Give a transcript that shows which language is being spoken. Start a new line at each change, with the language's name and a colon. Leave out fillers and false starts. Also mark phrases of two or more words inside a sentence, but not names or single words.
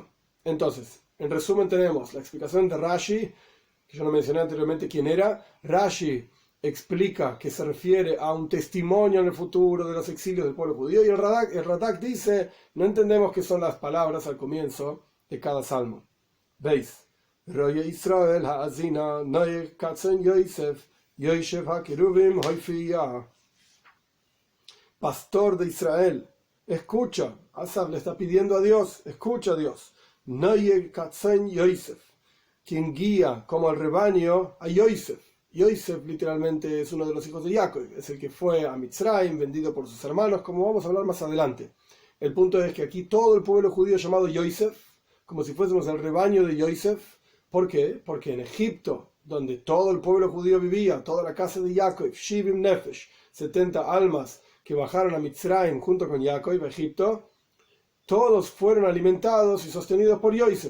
Spanish: Entonces, en resumen tenemos la explicación de Rashi, que yo no mencioné anteriormente quién era. Rashi explica que se refiere a un testimonio en el futuro de los exilios del pueblo judío, y el Radak dice, no entendemos qué son las palabras al comienzo de cada salmo. ¿Veis?
Hebrew: רועה ישראל האזינה נוהג כצאן יוסף יושב הכרובים הופיעה.
Spanish: Pastor de Israel, escucha. Asaf le está pidiendo a Dios, escucha a Dios.
Hebrew: נוהג כצאן יוסף,
Spanish: quien guía como el rebaño a Yosef. Yosef literalmente es uno de los hijos de Jacob, es el que fue a Mitzrayim, vendido por sus hermanos, como vamos a hablar más adelante. El punto es que aquí todo el pueblo judío llamado Yosef, como si fuésemos el rebaño de Yosef. ¿Por qué? Porque en Egipto, donde todo el pueblo judío vivía, toda la casa de Jacob,
Hebrew: שבעים נפש,
Spanish: 70 almas que bajaron a Mitzrayim junto con Jacob a Egipto, todos fueron alimentados y sostenidos por Yosef.